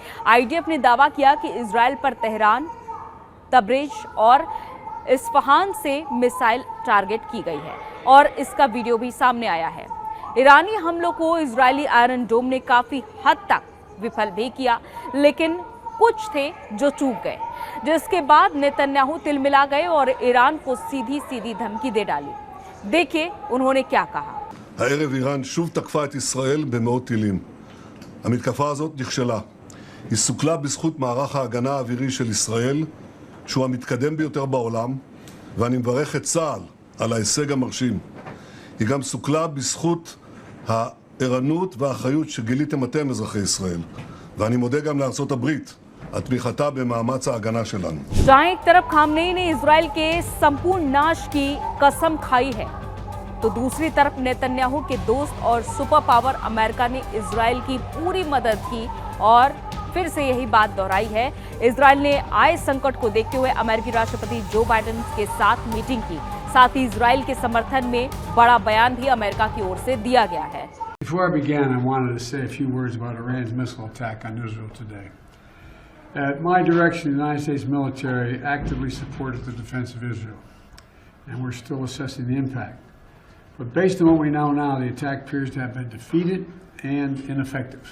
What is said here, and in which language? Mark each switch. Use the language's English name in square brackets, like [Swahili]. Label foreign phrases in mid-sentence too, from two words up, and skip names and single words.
[Hindi] आईडीएफ ने दावा किया कि इजराइल पर तेहरान, तब्रेज और इस्फहान से [English] missile target [Hindi] की गई है और इसका वीडियो भी सामने आया है। ईरानी हमलों को इजरायली आयरन डोम ने काफी हद तक विफल भी किया, लेकिन कुछ थे जो चूक गए, जिसके बाद नेतन्याहू तिलमिला गए और ईरान को सीधी सीधी धमकी दे डाली। देखिए उन्होंने क्या कहा। [Hebrew] הערב איראן שוב תקפה את ישראל במאות טילים. המתקפה הזאת נכשלה. היא סוכלה בזכות מערך ההגנה האווירי של ישראל, שהוא המתקדם ביותר בעולם, ואני מברך את צה"ל על ההישג המרשים. היא גם סוכלה בזכות הערנות והאחריות שגיליתם אתם, אזרחי ישראל. ואני מודה גם לארצות הברית על תמיכתה במאמץ ההגנה שלנו. [Hindi] जहां एक तरफ खामनेई ने इजराइल के संपूर्ण नाश की कसम खाई है, तो दूसरी तरफ नेतन्याहू के दोस्त और [English] super power [Hindi] अमेरिका ने इजराइल की पूरी मदद की और फिर से यही बात दोहराई है। इजराइल ने आए संकट को देखते हुए अमेरिकी राष्ट्रपति जो बाइडेन के साथ मीटिंग की। साथ ही इजराइल के समर्थन में बड़ा बयान भी अमेरिका की ओर से दिया गया है। [English] Before I began, I wanted to say a few words about Iran's missile attack on Israel today. At my direction, the United States military actively supported the defense of Israel, and we're still assessing the impact. But based on what we know now, the attack appears to have been defeated and ineffective.